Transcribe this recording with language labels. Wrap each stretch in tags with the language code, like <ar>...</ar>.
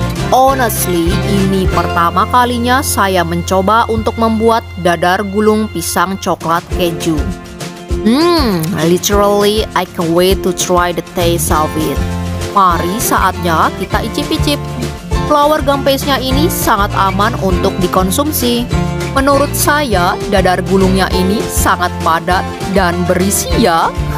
<id>Honestly, ini pertama kalinya saya mencoba untuk membuat dadar gulung pisang coklat keju.</id> <en>Literally I can't wait to try the taste of it.</en> <id>Mari saatnya kita icip-icip. Flour gum paste-nya ini sangat aman untuk dikonsumsi. Menurut saya, dadar gulungnya ini sangat padat dan berisi ya.</id>